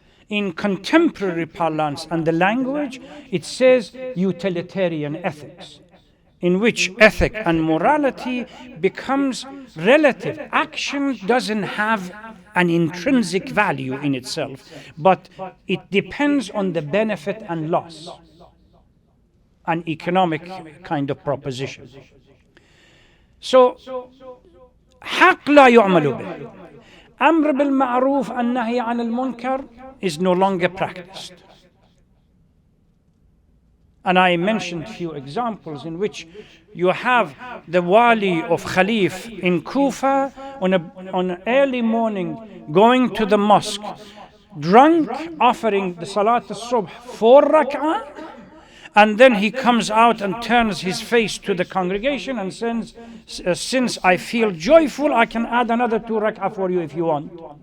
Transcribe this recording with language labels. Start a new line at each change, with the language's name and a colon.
English: In contemporary parlance and the language, it says utilitarian ethics, in which ethic and morality becomes relative. Action doesn't have an intrinsic value in itself, but it depends on the benefit and loss, an economic kind of proposition.
Arabic: So, حق لا يعمل به. أمر بالمعروف النهي عن المنكر
English: is no longer practiced. And I mentioned a few examples in which you have the wali of Khalif in Kufa on an early morning going to the mosque, drunk, offering the Salat al-Subh 4 rak'ah, and then he comes out and turns his face to the congregation and says, since I feel joyful, I can add another 2 rak'ah for you if you want.